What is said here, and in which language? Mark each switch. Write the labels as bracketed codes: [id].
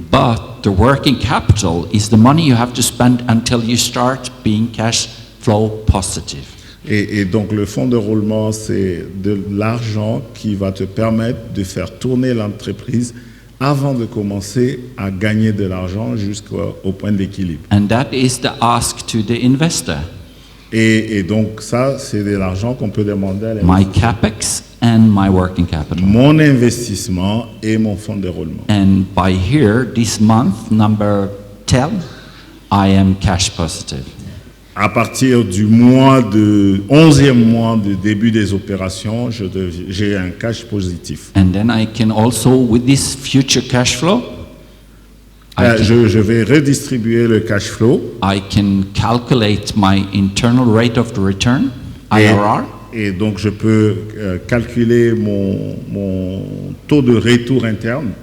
[en] But the working capital is the money you have to spend until you start being cash flow positive. [fr] Et donc le fonds de roulement, c'est de l'argent qui va te permettre de faire tourner l'entreprise avant de commencer à gagner de l'argent jusqu'au point d'équilibre. [en] And that is the ask to the investor. [fr] Et donc ça, c'est de l'argent qu'on peut demander à l'investisseur. [en] My capex and my working capital. [fr] Mon investissement et mon fonds de roulement. [en] And by here, this month, number 10, I am cash positive. [fr] À partir du 11e mois de début des opérations, j'ai un cash positif. [en] And then I can also, with this future cash flow, [fr] je vais redistribuer le cash flow. [en] I can calculate my internal rate of the return, IRR. [fr] Et donc je peux calculer mon taux de retour interne.